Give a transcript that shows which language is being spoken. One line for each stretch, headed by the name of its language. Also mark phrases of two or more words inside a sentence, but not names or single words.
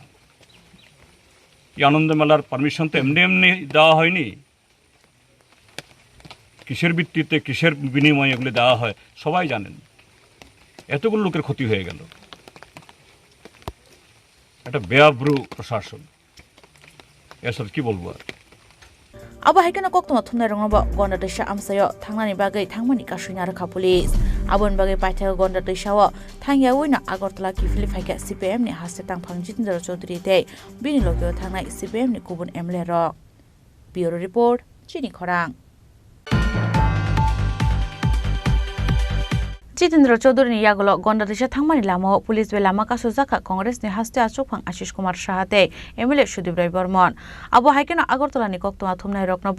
Bangla: এই আনন্দ মেলার পারমিশন তো এমনি এমনি দেওয়া হয়নি। কিসের ভিত্তিতে, কিসের বিনিময়ে এগুলো দেওয়া হয় সবাই জানেন। এতগুলো লোকের ক্ষতি হয়ে গেল। একটা বেআব্রু প্রশাসন, এসব কি বলবো আর।
Kok Borok: Aba haikana kok tuma thumna rongoba gonda desha amsayo thangnani bagai thangmani kasuina rakha police abon bagai paitha gonda desha wa thangya wina Agartala kifili phaika CPM ni haste tangphang Jitendra Chaudhary te bini logyo thangnai CPM ni kubun MLA ro.
English: Bureau report
Kok Borok: Chini Khorang. Jitendra Chaudhary ni yagulo gonda desha thangmani lamo police be lama kaso jaka Congress ni haste achukphang Ashish Kumar Shahate MLA Sudip Rai Burman abo haikena Agartala ni koktoma thumnai roknobo